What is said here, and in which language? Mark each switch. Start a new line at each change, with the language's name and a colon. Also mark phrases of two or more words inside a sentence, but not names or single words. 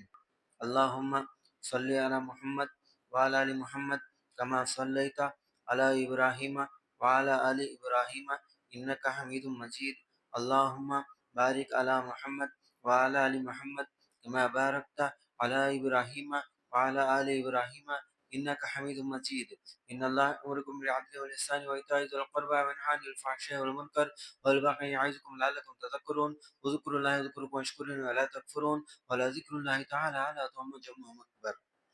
Arabic: اللهم صل على محمد وعلى آل محمد كما صليت على إبراهيم وعلى آل إبراهيم إنك حميد مجيد. اللهم بارك على محمد وعلى آل محمد كما باركت على إبراهيم وعلى آل إبراهيم إنك حميد مجيد. إن الله يأمركم بالعدل والإحسان وإيتاء ذي القربى وينهى عن الفحشاء والمنكر والبغي يعظكم لعلكم تذكرون. واذكروا الله يذكركم واشكروه ولا تكفرون ولذكر الله تعالى على جمع أكبر.